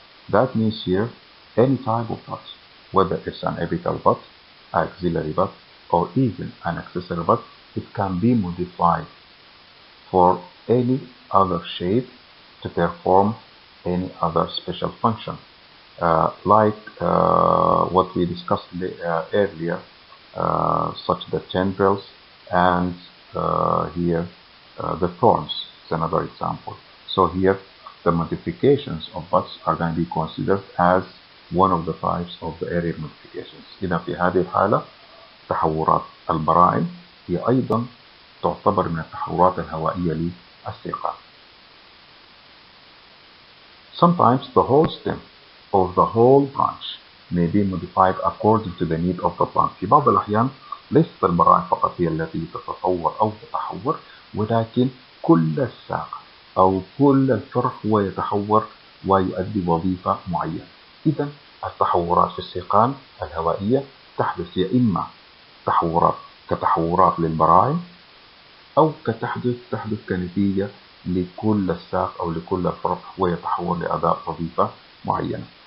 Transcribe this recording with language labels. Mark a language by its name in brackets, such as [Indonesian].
[English] That means here any type of bud, whether it's an apical bud, axillary bud, or even an accessory bud, it can be modified for any other shape to perform any other special function, like what we discussed earlier, such the tendrils and here the thorns is another example. So here the modifications of buds are going to be considered as one of the types of the aerial modifications. [Arabic] إذا في هذه الحالة تحورات البراعم هي أيضا تعتبر من التحورات الهوائية للساقان. [English] Sometimes the whole stem or the whole branch may be modified according to the need of the plant. [Arabic] في بعض الأحيان ليست البراعم فقط هي التي تتطور أو تتحور، ولكن كل الساق أو كل الفرع هو يتحور ويؤدي وظيفة معينة. إذا التحورات في الساقان الهوائية تحدث يا إما تحورات كتحورات للبراعم، أو تحدث كنتيجة لكل الساق أو لكل الفرع ويتحول لأداء وظيفة معينة.